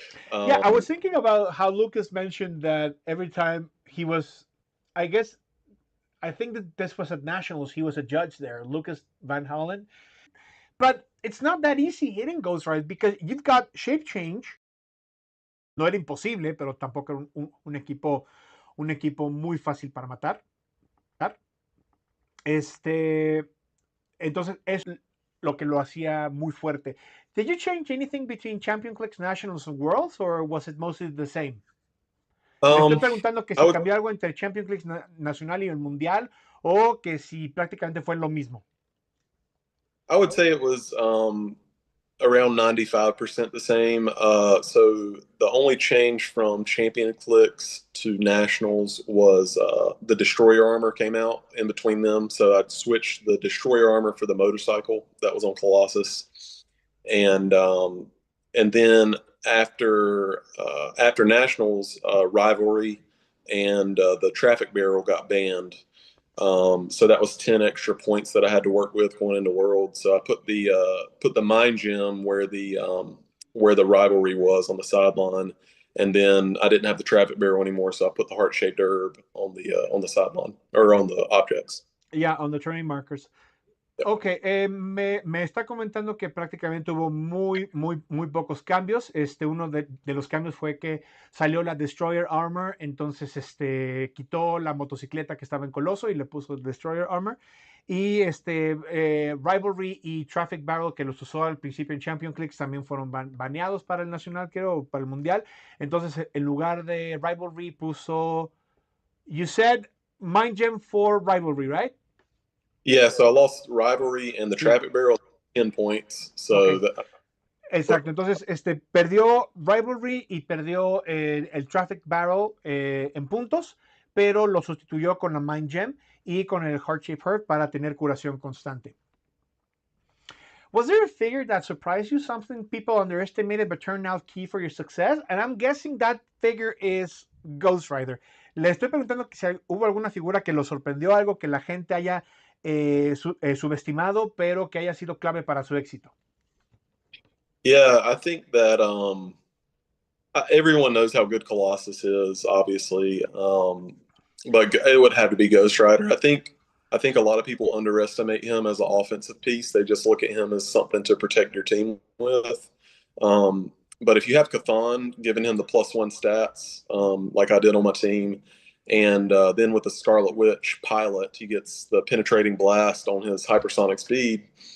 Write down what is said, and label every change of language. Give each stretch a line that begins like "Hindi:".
English: Yeah, I was thinking about how Lucas mentioned that every time he was, I think that this was at Nationals, he was a judge there, Lucas Van Hollen. But it's not that easy hitting Ghost Rider, because you've got shape change.
Spanish: No era imposible, pero tampoco era un equipo muy fácil para matar. Entonces es lo que lo hacía muy fuerte.
English: Did you change anything between Champion Clicks, Nationals, and Worlds, or was it mostly the same?
Spanish: Le estoy preguntando que si cambió algo entre Champion Clicks Nacional y el Mundial, o que si prácticamente fue lo mismo.
English: I would say it was around 95% the same. So the only change from Champion Clicks to Nationals was the Destroyer armor came out in between them. So I'd switched the Destroyer armor for the motorcycle that was on Colossus, and then after Nationals, Rivalry and the Traffic Barrel got banned. So that was 10 extra points that I had to work with going into Worlds. So I put the Mind Gem where the Rivalry was on the sideline, and then I didn't have the Traffic Barrel anymore, so I put the Heart Shaped Herb on the sideline or on the objects. Yeah, on the turning markers.
Spanish: Ok, me está comentando que prácticamente hubo muy pocos cambios. Uno de los cambios fue que salió la Destroyer Armor, entonces quitó la motocicleta que estaba en Coloso y le puso Destroyer Armor. Y Rivalry y Traffic Barrel, que los usó al principio en Champion Clicks, también fueron baneados para el Nacional, creo, para el Mundial. Entonces, en lugar de Rivalry puso,
English: you said Mind Gem for Rivalry, right? Yeah, so I lost Rivalry and the Traffic Barrel 10 points. So okay.
Spanish: Exacto, entonces perdió Rivalry y perdió el Traffic Barrel en puntos, pero lo sustituyó con la Mind Gem y con el Heart Shape Hurt para tener curación constante.
English: Was there a figure that surprised you, something people underestimated but turned out key for your success? And I'm guessing that figure is Ghost Rider.
Spanish: Le estoy preguntando si hubo alguna figura que lo sorprendió, algo que la gente haya subestimado, pero que haya sido clave para su éxito.
English: Yeah, I think that everyone knows how good Colossus is, obviously, but it would have to be Ghost Rider. I think a lot of people underestimate him as an offensive piece. They just look at him as something to protect your team with. But if you have Cathan, giving him the +1 stats, like I did on my team, and then with the Scarlet Witch pilot, he gets the penetrating blast on his hypersonic speed.